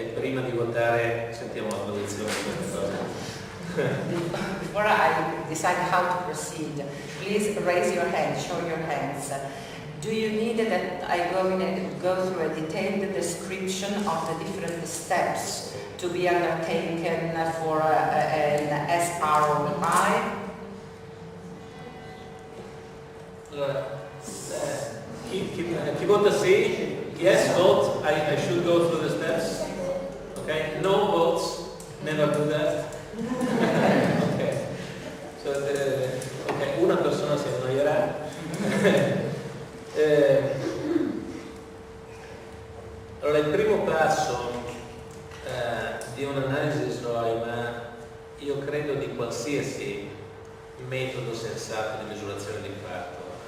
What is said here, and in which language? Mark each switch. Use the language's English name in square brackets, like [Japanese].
[Italian] Prima di votare sentiamo la posizione di queste cose. [English] Before I decide how to proceed, please raise your hand, show your hands. Do you need that I go through a detailed description of the different steps to be undertaken for an SROI? [Italian] Allora, chi vota sì? [English] Yes, vote, I should go through the steps. Okay, no votes, never do that. Okay. [Italian] So, okay, una persona si annoierà. Allora, il primo passo di un'analisi SROI, ma io credo di qualsiasi metodo sensato di misurazione di impatto,